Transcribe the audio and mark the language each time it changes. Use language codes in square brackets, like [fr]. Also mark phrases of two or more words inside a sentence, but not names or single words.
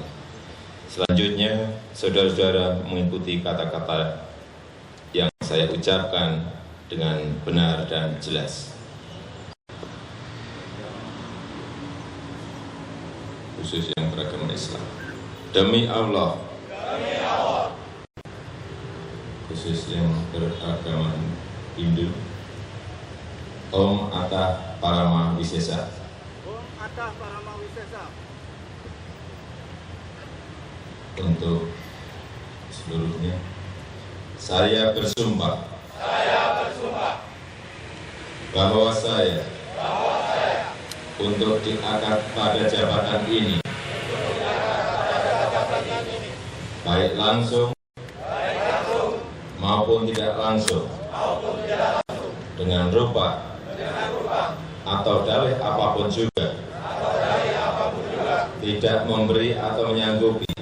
[id] Selanjutnya, saudara-saudara mengikuti kata-kata yang saya ucapkan dengan benar dan jelas. Khusus yang beragama Islam. Demi Allah. Khusus yang beragama Hindu. [sa] Om Atah Parama Wisesa. Om Atah Parama Wisesa. [id] Untuk seluruhnya, saya bersumpah bahwa saya untuk diangkat pada jabatan ini, baik langsung maupun tidak langsung, dengan rupa atau dalih apapun juga, tidak memberi atau menyanggupi